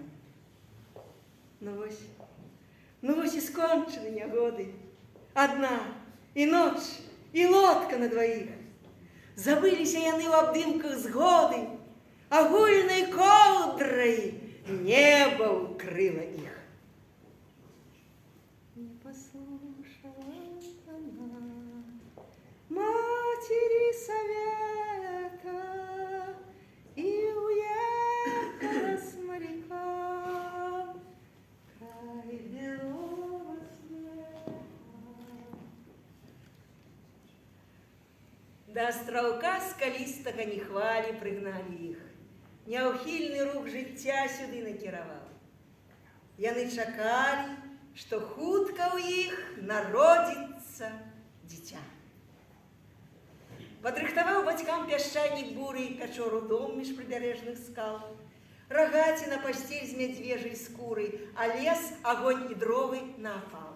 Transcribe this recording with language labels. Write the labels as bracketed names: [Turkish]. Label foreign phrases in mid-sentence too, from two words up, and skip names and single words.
[Belarusian] Ну вось і скончаны нягоды. Адна, і ноч, і лодка на дваіх. Забыліся яны ў абдымках згоды, агульнай коўдрай неба укрыла іх. [Russian] Не послушала она матери совета и уехала с моряком край белого света. [Belarusian] До астраўка скалістага нехвалі прыгналі іх. Няўхільны рух жыцця сюды накіраваў. Яны чакалі, што хутка ў іх народзіцца дзіця. Падрыхтаваў бацькам пясчанік буры пячору дом між прыбярэжных скал, рагаціна пасцель з мядзвежай скурай, а лес, агонь і дровы на апал.